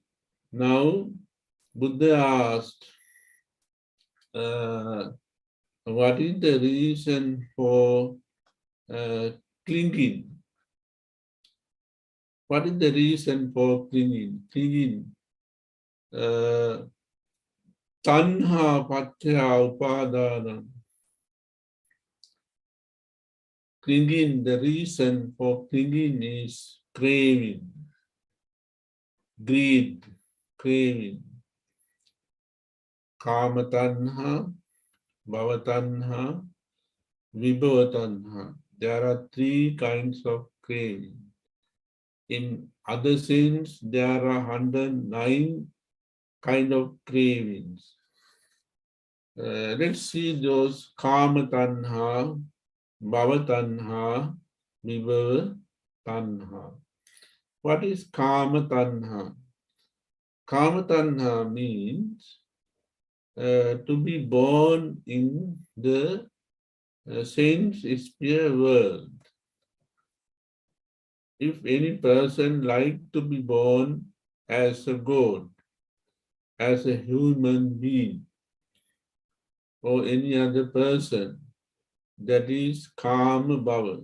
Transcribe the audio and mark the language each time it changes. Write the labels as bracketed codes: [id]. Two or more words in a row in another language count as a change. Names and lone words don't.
[en] Now, Buddha asked, what is the reason for clinging? What is the reason for clinging? Clinging. [pi] Tanha paccaya upadana. [en] Clinging, the reason for clinging is craving, greed, craving. [pi] Kama tanha, bhava tanha, vibhava tanha. [en] There are three kinds of craving. In other sense, there are 109 kind of cravings. Let's see those [pi] kama tanha, bhava tanha, vibhava tanha. [en] What is [pi] kama tanha? Kama tanha [en] means to be born in the sense sphere world. If any person like to be born as a god, as a human being, or any other person, that is [pi] kama bhava.